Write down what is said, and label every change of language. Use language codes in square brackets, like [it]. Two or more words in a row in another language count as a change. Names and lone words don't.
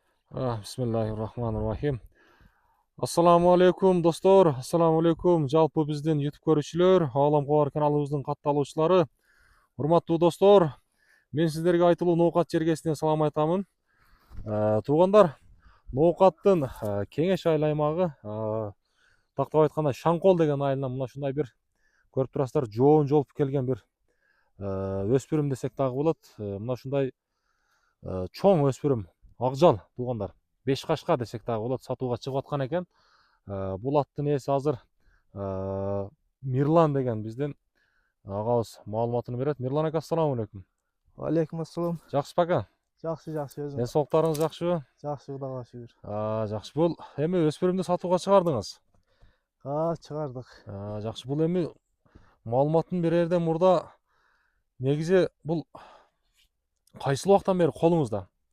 [ar] بسم الله الرحمن الرحيم. السلام عليكم dostlar. السلام عليكم. [ky] Жалпы бізден YouTube көрүүчүлөр, Ағалам Қуар каналыбыздын катталуучулары. Урматтуу достор, мен сиздерге айтылуу ноокат жергесинен салам айтамын. Туугандар, ноокаттын Кеңеш айыл аймагы, тактап айтканда Шаңкол деген айылынан мына ушундай бир көрүп турасыздар, жоон жолуп келген бир өспүрүм десек дагы болот. Мына ушундай чоң өспүрүм акжал туугандар. 5 кашка десек дагы болот, сатууга чыгып аткан экен. Бул аттын ээси азыр Мирлан деген биздин агабыз маалыматын берет. Мирлан ака, [ar] السلام عليكم. عليكم السلام. [ky] Жакшысызбы ака? Жакшы өзүң. Ден соолуктарыңыз жакшыбы? Жакшы, Кудайга шүгүр. Жакшы. Бул эми өспүрүмдү сатууга чыгардыңыз? Чыгардык. Жакшы. Бул эми маалыматын берерден мурда негизи бул кайсыл убактан бери колуңузда?